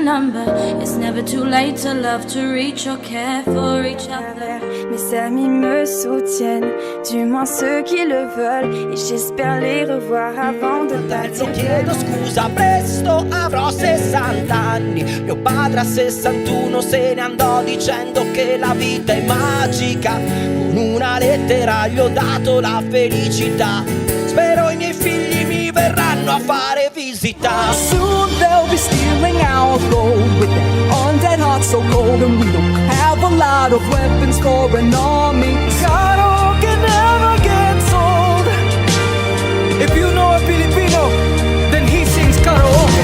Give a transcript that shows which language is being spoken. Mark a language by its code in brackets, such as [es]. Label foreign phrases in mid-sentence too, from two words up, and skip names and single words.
[en] remember, it's never too late to love, to reach or care for each other. [fr] Mes amis me soutiennent, du moins ceux qui le veulent, et j'espère les revoir avant de partir. [it] Non chiedo scusa, presto avrò 60 anni. Mio padre a 61 se ne andò dicendo che la vita è magica. Con una lettera gli ho dato la felicità. Spero i miei figli mi verranno a fare visita. [en] Soon they'll be stealing our gold with their undead hearts so cold, and we don't have a lot of weapons for an army. Karaoke never gets old. If you know a Filipino, then he sings karaoke.